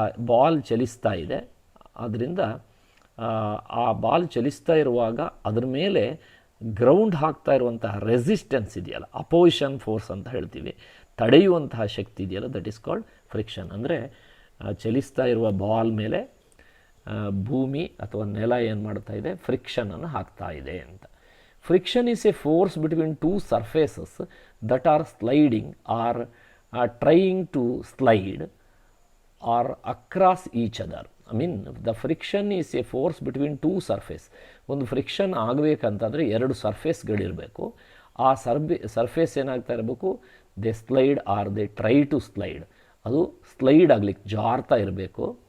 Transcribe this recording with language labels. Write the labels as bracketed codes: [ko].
[kn] Ball ಚಲಿಸ್ತಾ ಇದೆ, ಅದರಿಂದ ಆ ಬಾಲ್ ಚಲಿಸ್ತಾ ಇರುವಾಗ ಅದ್ರ ಮೇಲೆ ಗ್ರೌಂಡ್ ಹಾಕ್ತಾ ಇರುವಂತಹ ರೆಸಿಸ್ಟೆನ್ಸ್ ಇದೆಯಲ್ಲ, ಅಪೋಸಿಷನ್ ಫೋರ್ಸ್ ಅಂತ ಹೇಳ್ತೀವಿ, ತಡೆಯುವಂತಹ ಶಕ್ತಿ ಇದೆಯಲ್ಲ, [en] That is called friction. [kn] ಅಂದರೆ ಚಲಿಸ್ತಾ ಇರುವ ಬಾಲ್ ಮೇಲೆ ಭೂಮಿ ಅಥವಾ ನೆಲ ಏನು ಮಾಡ್ತಾ ಇದೆ? ಫ್ರಿಕ್ಷನನ್ನು ಹಾಕ್ತಾ ಇದೆ ಅಂತ. [en] Friction is a force between two surfaces that are sliding or trying to slide or across each other. I mean, the friction is a force between two surface. [kn] ಒಂದು ಫ್ರಿಕ್ಷನ್ ಆಗಬೇಕಂತಂದರೆ ಎರಡು ಸರ್ಫೇಸ್ಗಳಿರಬೇಕು. ಆ ಸರ್ಫೇಸ್ ಏನಾಗ್ತಾ ಇರಬೇಕು, [en] they slide are they try to slide, [kn] ಅದು slide ಆಗಲಿಕ್ಕೆ ಜಾರ್ತಾ ಇರಬೇಕು.